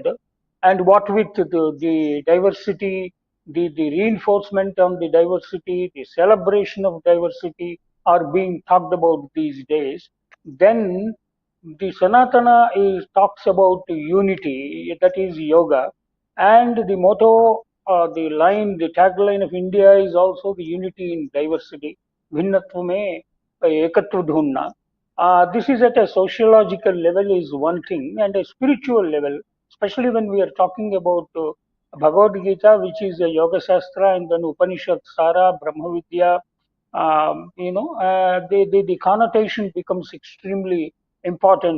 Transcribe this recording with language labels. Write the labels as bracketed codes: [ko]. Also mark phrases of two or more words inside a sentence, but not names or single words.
[en] And what with the diversity, the reinforcement on the diversity, the celebration of diversity are being talked about these days, then the Sanatana talks about unity, that is yoga, and the motto, the line, the tagline of India is also the unity in diversity. [hi] भिन्नत्व में एकत्व ढूँढना. [en] This is at a sociological level is one thing, and a spiritual level, especially when we are talking about Bhagavad Gita, which is a Yoga Shastra, and then Upanishad Sara, Brahma Vidya, the connotation becomes extremely important.